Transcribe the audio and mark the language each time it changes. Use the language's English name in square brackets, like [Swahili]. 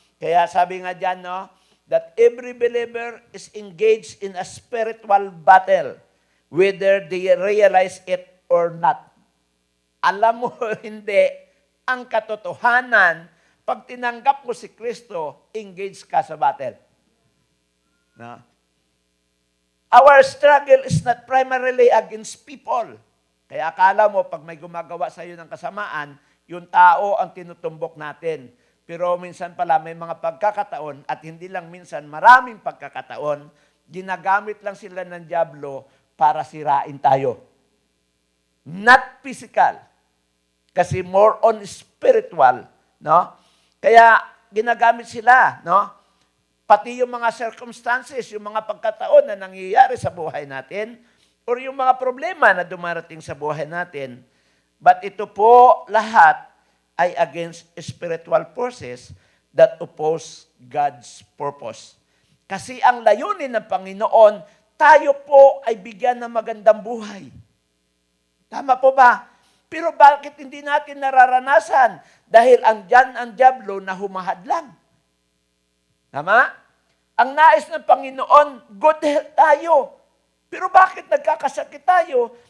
[Filipino] Kaya sabi nga dyan, no, [English] that every believer is engaged in a spiritual battle, whether they realize it or not. [Filipino] Alam mo, hindi. Ang katotohanan, pag tinanggap mo si Kristo, engage ka sa battle. No? [English] Our struggle is not primarily against people. [Filipino] Kaya akala mo, pag may gumagawa sa iyo ng kasamaan, yung tao ang tinutumbok natin. Pero minsan pala may mga pagkakataon, at hindi lang minsan, maraming pagkakataon, ginagamit lang sila ng dyablo para sirain tayo. [English] Not physical. [Filipino] Kasi [English] more on spiritual, no? [Filipino] Kaya ginagamit sila, no? Pati yung mga circumstances, yung mga pagkataon na nangyayari sa buhay natin, or yung mga problema na dumarating sa buhay natin. [English] But [Filipino] ito po lahat ay [English] against spiritual forces that oppose God's purpose. [Filipino] Kasi ang layunin ng Panginoon, tayo po ay bigyan ng magandang buhay. Tama po ba? Pero bakit hindi natin nararanasan? Dahil andyan ang dyablo na humahadlang. Tama? Ang nais ng Panginoon, good health tayo. Pero bakit nagkakasakit tayo?